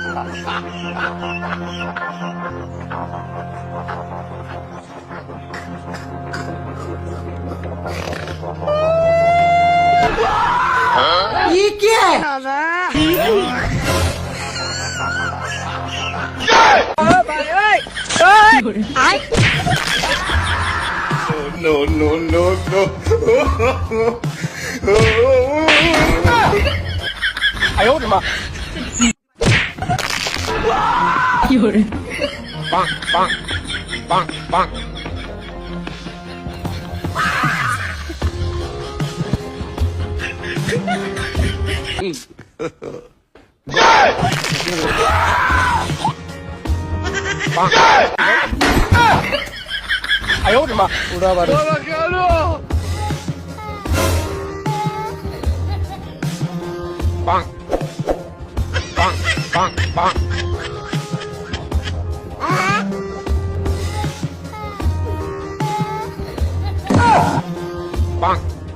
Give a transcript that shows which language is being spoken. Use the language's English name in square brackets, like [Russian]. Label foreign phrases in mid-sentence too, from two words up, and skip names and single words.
[Hindi] ये क्या है? [English] No, no, no, no. [Chinese] 哎呦我的妈！有人，棒棒棒棒！棒！哎呦我的妈 ！ [Indonesian] Udah baru. Bang. Bang, bang, bang. Bang.